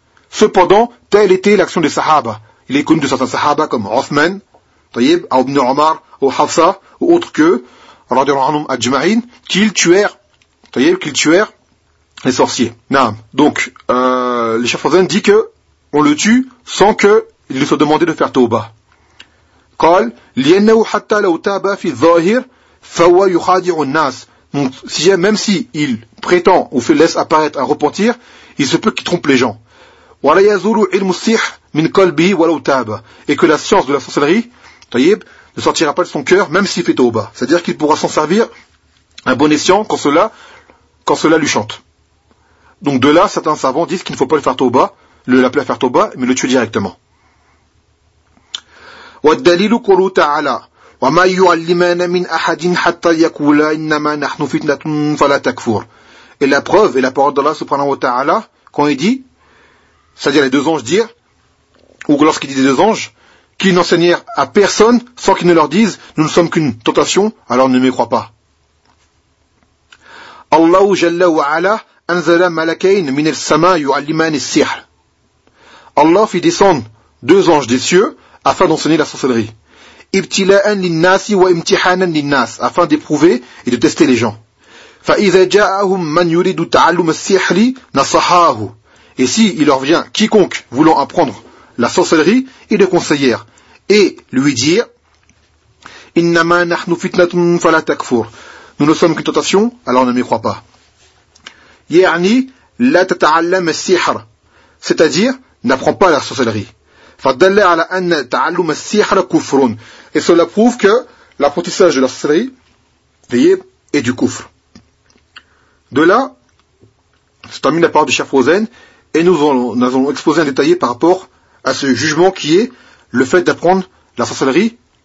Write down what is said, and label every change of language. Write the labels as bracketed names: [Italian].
[French] Cependant, telle était l'action des sahaba. Il est connu de certains sahaba comme Othman, tayyib, Ibn Omar, ou Hafsa, ou autres que, [Arabic] radiallahu anhum ajma'in, [French] qu'ils tuèrent les sorciers. Naam. Donc, le Cheikh Fawzan dit que on le tue sans que il lui soit demandé de faire tawbah. [Arabic] قال لأنه حتى لو تاب في الظاهر فهو يخادع الناس. [French] Donc si même si il prétend ou fait laisse apparaître un repentir, il se peut qu'il trompe les gens. [Arabic] ولا يزول علم السحر من قلبه ولو تاب. [French] Et que la science de la sorcellerie, طيب, ne sortira pas de son cœur même s'il fait tawbah. C'est-à-dire qu'il pourra s'en servir un bon escient quand cela lui chante. Donc de là, certains savants disent qu'il ne faut pas le faire tawbah, le l'appeler à faire tawbah, mais le tuer directement. [Arabic] والدليل قوله تعالى وما يعلمان من احد حتى يقولا انما نحن فتنه فلا تكفر. [French] Et la preuve est la parole d'Allah subhanahu wa ta'ala quand il dit, c'est-à-dire les deux anges dire, ou lorsqu'il dit les deux anges, qu'ils n'enseignèrent à personne sans qu'ils ne leur disent nous ne sommes qu'une tentation, alors ne m'y crois pas. [Arabic] الله جل وعلا انزل ملكين من السماء يعلمان السحر. [French] Allah fit descendre deux anges des cieux afin d'enseigner la sorcellerie. [Arabic] Ibtila'an lin-nasi wa imtihanan lin-nas, [French] afin d'éprouver et de tester les gens. [Arabic] Fa idha ja'ahum man yuridu ta'allum as-sihri nasahahu. [French] Et si il leur vient quiconque voulant apprendre la sorcellerie, ils le conseillèrent et lui dirent [Arabic] innama nahnu fitnatun fala takfur. [French] Nous ne sommes qu'une tentation, alors ne m'y crois pas. [Arabic] Ya'ni la tata'allam as-sihr, [French] c'est-à-dire n'apprends pas la sorcellerie. [Arabic] فدل على ان تعلم السحر كفر. [French] Et cela prouve que l'apprentissage de la sorcellerie est du kufr. De là, c'est terminé la parole de Cheikh Fawzan et nous allons exposer un détaillé par rapport à ce jugement qui est le fait d'apprendre la sorcellerie.